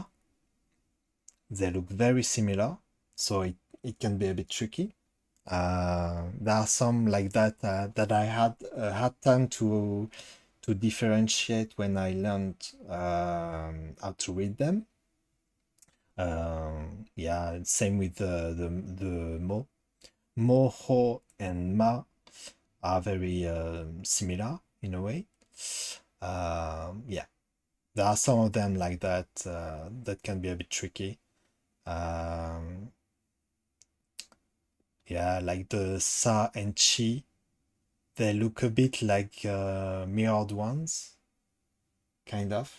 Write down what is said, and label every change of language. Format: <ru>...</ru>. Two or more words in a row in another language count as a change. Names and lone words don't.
<en>They look very similar, so it can be a bit tricky. There are some like that that I had time to differentiate when I learned how to read them. Yeah, same with the mo.</en> <ja>Mo, ho,</ja> <en>and ma are very similar in a way. Yeah, there are some of them like that that can be a bit tricky. Yeah, like the sa and chi, they look a bit like mirrored ones, kind of.</en>